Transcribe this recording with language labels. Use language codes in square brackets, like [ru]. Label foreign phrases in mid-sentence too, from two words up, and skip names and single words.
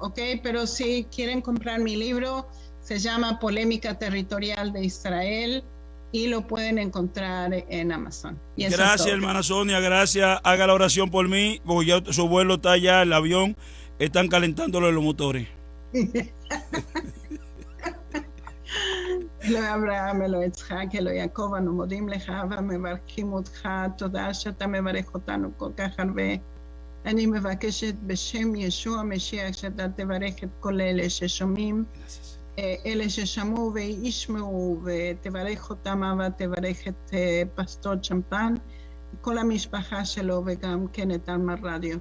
[es] Ok, pero si quieren comprar mi libro, se llama Polémica Territorial de Israel y lo pueden encontrar en Amazon. Y gracias, hermana Sonia, gracias. Haga la oración por mí, porque ya su vuelo está allá, el avión, están calentándolo los motores. [he] אלוהי אברהם, אלוהי יצחק, אלוהי יעקב, אנו מודים לך ומברכים אותך. תודה שאתה מברך אותנו כל כך הרבה. אני מבקשת בשם ישוע המשיח שאתה תברך את כל אלה ששומעים, אלה ששמעו וישמעו, ותברך אותם ותברך את פסטור צ'מפן, כל המשפחה שלו וגם כן את אלמה רדיו.